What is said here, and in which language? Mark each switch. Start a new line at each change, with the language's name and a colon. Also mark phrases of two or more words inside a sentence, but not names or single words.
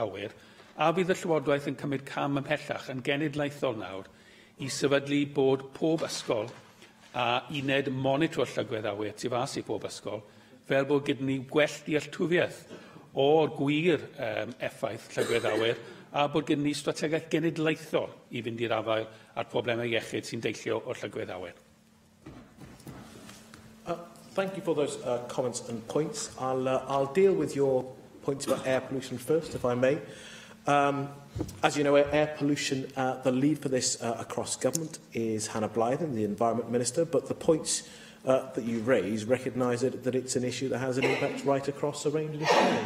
Welsh: awyr, a bydd y Llywodraeth yn cymryd cam ymhellach yn genedlaethol nawr i sefydlu bod pob ysgol a uned monitro llygwydd awyr tu fas i pob ysgol, fel bod gyda ni gwell dealltwriaeth o'r gwir effaith llygwydd awyr a bod gyda ni strategaeth genedlaethol i fynd i'r afael a'r problemau iechyd sy'n deillio o'r llygwydd awyr.
English: Thank you for those comments and points. I'll deal with your points about air pollution first, if I may. As you know, air pollution, the lead for this across government is Hannah Blythen, the Environment Minister, but the points that you raise recognise that it's an issue that has an impact right across a range of different areas.